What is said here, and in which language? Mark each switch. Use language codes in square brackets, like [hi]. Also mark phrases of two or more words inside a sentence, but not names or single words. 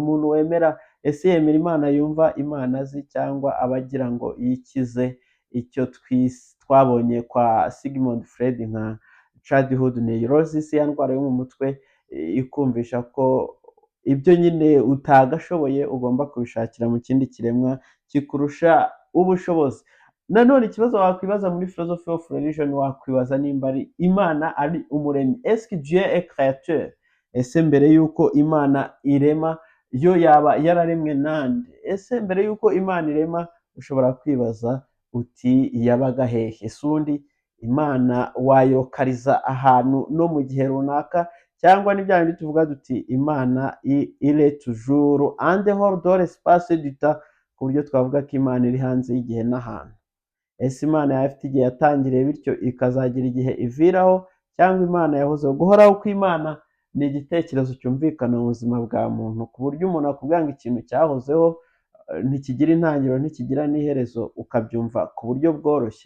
[rw] Umuntu wemera ese yemera Imana yumva Imana azi cyangwa abagira ngo yikize icyo twabonye kwa Sigmund Freud nka [en] childhood neurosis, [rw] ya ndwara yo mu mutwe, ikumvisha ko ibyo nyine utagashoboye ugomba kubishakira mu kindi kiremwa kikurusha ubushobozi. Nanone ikibazo wakwibaza muri [en] philosophy of religion, [rw] wakwibaza nimba ari Imana ari umuremyi. [fr] Est-ce que Dieu est créateur? [rw] Ese mbere yuko Imana irema yo yaba yararemwe nande? Ese mbere yuko Imana irema ushobora kwibaza uti yabaga hehe? Ese undi Imana wayokariza ahantu no mu gihe runaka, cyangwa ni bya bindi tuvuga duti Imana [fr] il est toujours en dehors de l'espace du temps, [rw] ku buryo twavuga ko Imana iri hanze y'igihe n'ahantu. Ese Imana yaba ifite igihe yatangiriye bityo ikazagira igihe iviraho, cyangwa Imana yahozeho? Guhoraho kw'Imana ni igitekerezo cyumvikana mu buzima bwa muntu, ku buryo umuntu akubwira ngo ikintu cyahozeho ntikigira intangiriro ntikigira n'iherezo, ukabyumva ku buryo bworoshye.